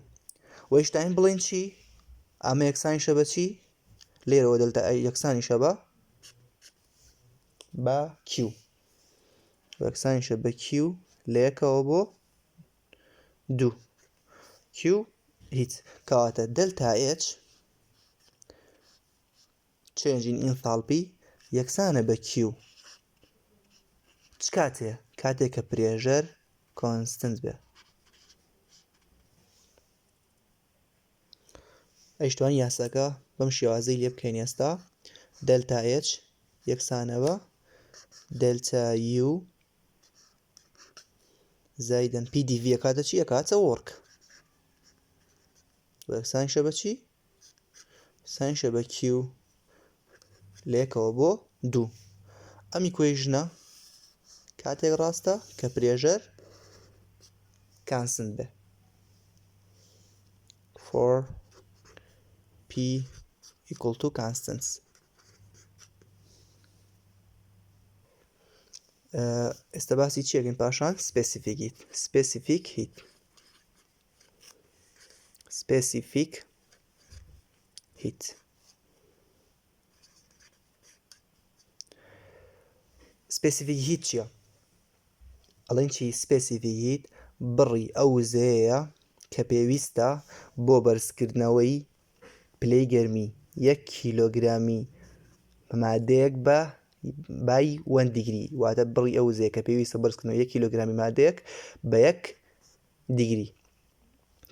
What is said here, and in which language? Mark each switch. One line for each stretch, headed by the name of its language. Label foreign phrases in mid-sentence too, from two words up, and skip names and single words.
Central Kurdish: و هیچتاین بڵێن چی؟ ئەمە یەکسانیشە بە چی؟ لێرەوە دلتا یەکسانیشە بە Q. یەکسانیشە بە Q لە یەکەوە بۆ 2 Q هیچ. کەواتە دلتا H
English: change in enthalpy
Central Kurdish: یەکسانە بە Q. چ کاتێ؟ کاتێک کە پرێژەر کۆنستنت بێ. ئەیشتوان یاساکە بەم شێوازەی لێ بکەین. ئێستا دلتا H یەکسانە بە دلتا U زائداً P dV کاتە چی؟ ئەکاتە وەرک. یەکسانیشە بە چی؟ یەکسانیشە بە Q لە یەکەوە بۆ 2. ئەم ئیکوێژنە کاتێک ڕاستە کە پرێژەر کانسنت بێ.
English: for P equal to constants.
Central Kurdish: ئێستا باسی چیەکەین پاشان؟
English: specific heat. specific heat چییە؟
Central Kurdish: ئەڵێن چی؟
English: specific heat
Central Kurdish: بڕی ئەو وزەیەیە کە پێویستە بۆ بەرزکردنەوەی پلەی گەرمی 1 کیلۆگرامی مادەیەک بە بای 1 دیگری. واتە بڕی ئەو وزەیە کە پێویستە بەرزکردنەوەی 1 کیلۆگرامی مادەیەک بە 1 دیگری.